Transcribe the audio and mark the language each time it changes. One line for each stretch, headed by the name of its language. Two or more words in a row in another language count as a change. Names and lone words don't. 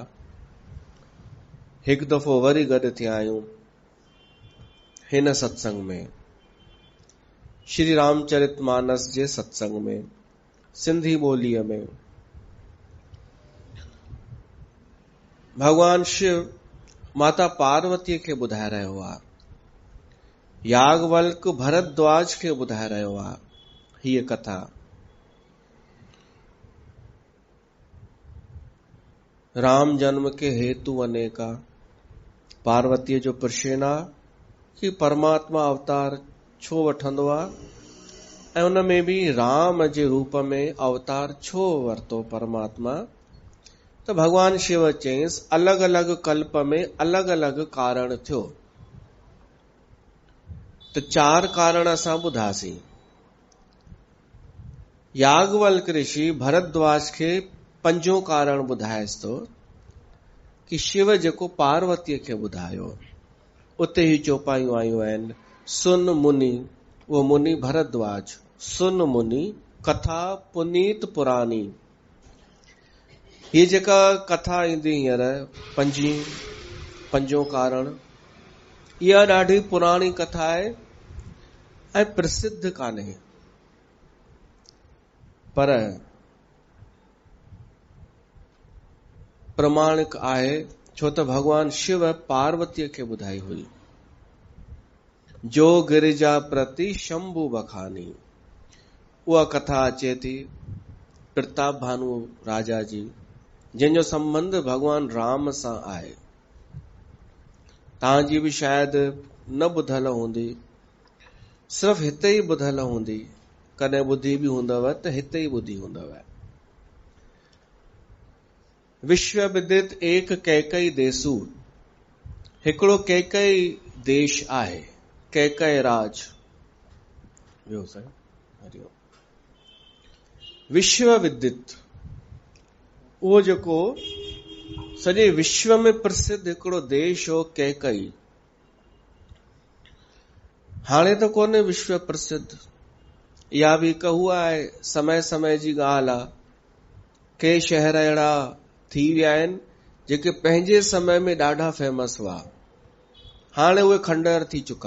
Sindhi: हिकु दफ़ो वरी गॾु थिया आहियूं हिन सत्संग में, श्री रामचरितमानस जे सत्संग में, सिंधी ॿोलीअ में। भगवान शिव माता पार्वतीअ खे ॿुधाए रहियो आहे, याज्ञवल्क भरद्वाज खे ॿुधाए रहियो आहे हीअ कथा।
Awadhi: राम जन्म के हेतु अनेका,
Sindhi: पार्वतीअ जो प्रश्न आहे कि परमात्मा अवतार छो वठंदो आहे ऐं उन में बि राम जे रूप में अवतार छो वरितो परमात्मा। त भगवान शिव चयईंसि अलॻि अलॻि कल्प में अलॻि अलॻि कारण थियो। त 4 कारण असां ॿुधासीं। याज्ञवल्क ऋषि भरद्वाज खे 5 कारण ॿुधाएसि थो कि शिव जेको पार्वतीअ खे ॿुधायो, उते ही चौपायूं आयूं आहिनि।
Awadhi: सुन मुनि, वो मुनि भरद्वाज, सुन मुनि कथा पुनीत पुरानी।
Sindhi: ये जेका कथा ईंदी हींअर 5 कारण, इहा ॾाढी पुराणी कथा आहे ऐं प्रसिद्ध कान्हे, पर प्रमाणिक आहे, छो त भगवान शिव पार्वतीअ खे ॿुधाई हुई।
Awadhi: जो गिरिजा प्रति शंभु बखानी,
Sindhi: उहा कथा अचे थी प्रताप भानु राजा जी, जंहिंजो संबंध भगवान राम सां आहे। तव्हांजी बि शायदि न ॿुधल हूंदी, सिर्फ़ हिते ई ॿुधल हूंदी, कॾहिं ॿुधी बि हूंदव त हिते ई ॿुधी हूंदव।
Awadhi: विश्व विदित एक कैकई देसु,
Sindhi: हिकिड़ो कैकई देश आहे, कैकई राज। ॿियो साईं, हरिओम।
Awadhi: विश्व विदित,
Sindhi: उहो जेको सॼे विश्व में प्रसिद्ध हिकिड़ो देश हो कैकई। हाणे त कोन्हे विश्व प्रसिद्ध, इहा बि हिकु उहा आहे समय समय जी ॻाल्हि आहे। के शहर अहिड़ा थी विया आहिनि जेके पंहिंजे समय में ॾाढा फेमस हुआ, हाणे उहे खंडहर थी चुका।